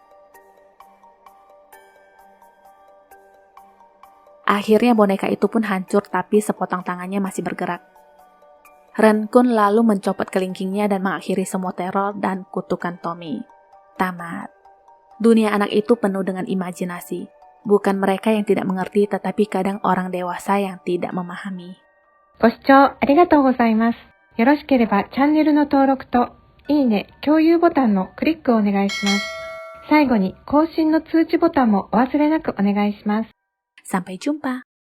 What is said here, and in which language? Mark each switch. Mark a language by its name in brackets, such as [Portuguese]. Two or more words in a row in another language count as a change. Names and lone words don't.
[Indonesian] Akhirnya boneka itu pun hancur tapi sepotong tangannya masih bergerak. Renkun lalu mencopot kelingkingnya dan mengakhiri semua teror dan kutukan Tommy. Tamat. Dunia anak itu penuh dengan imajinasi. Bukan mereka yang tidak mengerti, tetapi kadang orang dewasa yang tidak memahami. [Japanese] ご視聴ありがとうございます。よろしければチャンネルの登録といいね、共有ボタンのクリックをお願いします。最後に更新の通知ボタンもお忘れなくお願いします。 [Indonesian] Sampai jumpa.